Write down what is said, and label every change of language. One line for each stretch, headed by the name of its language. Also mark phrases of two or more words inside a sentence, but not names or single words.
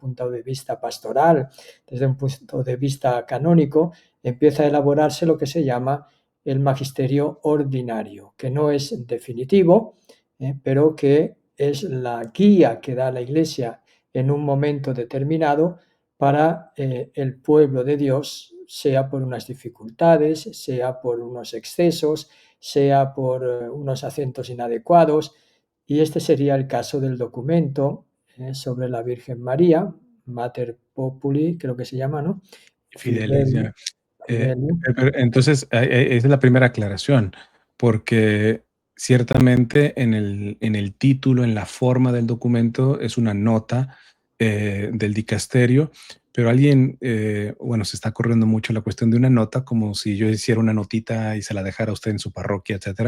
Spanish: punto de vista pastoral, desde un punto de vista canónico, empieza a elaborarse lo que se llama el magisterio ordinario, que no es definitivo, pero que es la guía que da la Iglesia en un momento determinado para el pueblo de Dios, sea por unas dificultades, sea por unos excesos, sea por unos acentos inadecuados. Y este sería el caso del documento sobre la Virgen María, Mater Populi, creo que se llama, ¿no? Fidelis, Fidelium, ya. Fidelium. Entonces, esa es la primera aclaración, porque ciertamente en el título, en la forma del documento, es una nota del dicasterio, pero alguien, bueno, se está corriendo mucho la cuestión de una nota, como si yo hiciera una notita y se la dejara a usted en su parroquia, etcétera.